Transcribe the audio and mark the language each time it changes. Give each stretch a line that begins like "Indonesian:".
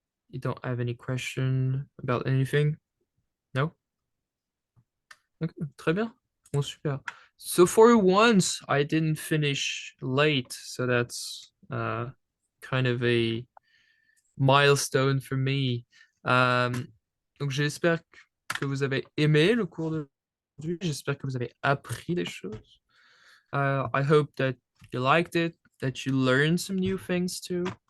English: You don't have any question about anything? No? Okay,
French: très bien. Bon, super.
English: So for once, I didn't finish late, so that's kind of a milestone for me.
French: Donc j'espère que vous avez aimé le cours d'aujourd'hui. J'espère que vous avez appris des choses.
English: I hope that you liked it, that you learned some new things too.